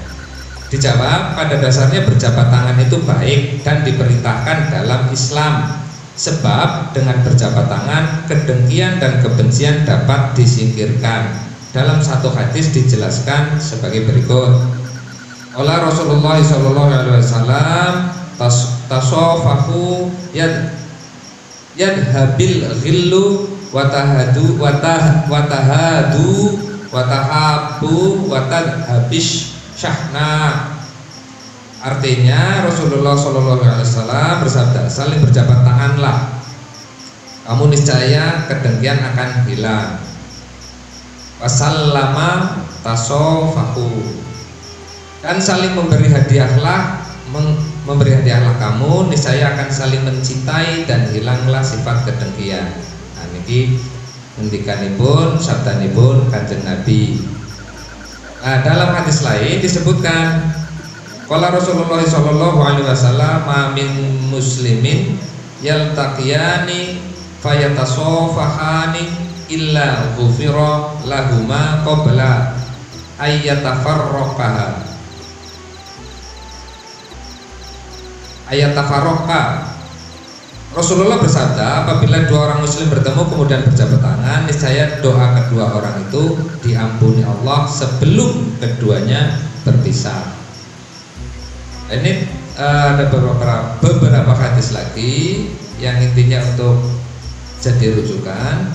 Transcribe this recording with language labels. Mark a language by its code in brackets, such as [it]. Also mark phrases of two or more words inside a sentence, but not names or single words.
[id] Dijawab, pada dasarnya berjabat tangan itu baik dan diperintahkan dalam Islam. Sebab dengan berjabat tangan kedengkian dan kebencian dapat disingkirkan. Dalam satu hadis dijelaskan sebagai berikut. Oleh Rasulullah SAW, [ar] تصافحوا يذهب الغل وتهادوا تحابوا وتذهب الشحناء. [id] Artinya Rasulullah SAW bersabda, saling berjabat tanganlah, kamu niscaya kedengkian akan hilang. [ar] وسلم تصافحوا, [id] dan saling memberi hadiahlah, kamu niscaya akan saling mencintai dan hilanglah sifat kedengkian. Nah, [jv] niki ngendikanipun sabdanipun Kanjeng Nabi. [id] Nah, dalam hadis lain disebutkan, [ar] قال رسول الله صلى الله عليه وسلم ما من مسلمين يلتقيان فيتصافحان إلا غفر لهما قبل أن يتفرقا. Ayatafarraqa. [id] Rasulullah bersabda, apabila dua orang muslim bertemu kemudian berjabat tangan, niscaya doa kedua orang itu diampuni Allah sebelum keduanya berpisah. Ini ada beberapa hadis lagi yang intinya untuk jadi rujukan.